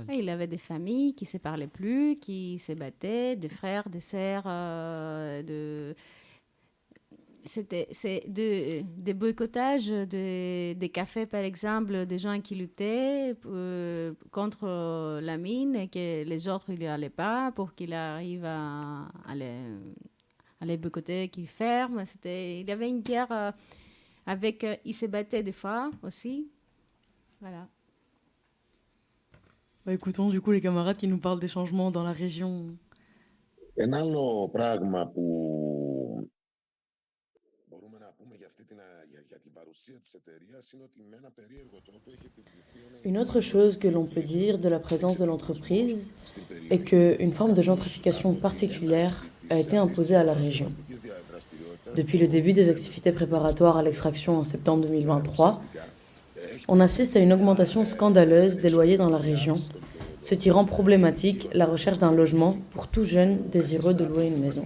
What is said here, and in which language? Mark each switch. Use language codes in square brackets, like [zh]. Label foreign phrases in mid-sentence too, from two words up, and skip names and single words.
[fr] Et il avait des familles qui ne se parlaient plus, qui se battaient, des frères, des sœurs, des boycottages, des cafés, par exemple, des gens qui luttaient contre la mine et que les autres ne lui allaient pas pour qu'il arrive à les boycotter, qu'ils ferment. Il y avait une guerre... ils se battaient des fois aussi. Voilà. Écoutons du coup les camarades qui nous parlent des changements dans la région. [el] Ένα άλλο πράγμα που μπορούμε να πούμε για την παρουσία της εταιρείας είναι ότι με ένα περίεργο τρόπο έχει επιβληθεί... [fr] Une autre chose que l'on peut dire de la présence de l'entreprise est qu'une forme de gentrification particulière a été imposée à la région. Depuis le début des activités préparatoires à l'extraction en septembre 2023, on assiste à une augmentation scandaleuse des loyers dans la région, ce qui rend problématique la recherche d'un logement pour tout jeune désireux de louer une maison.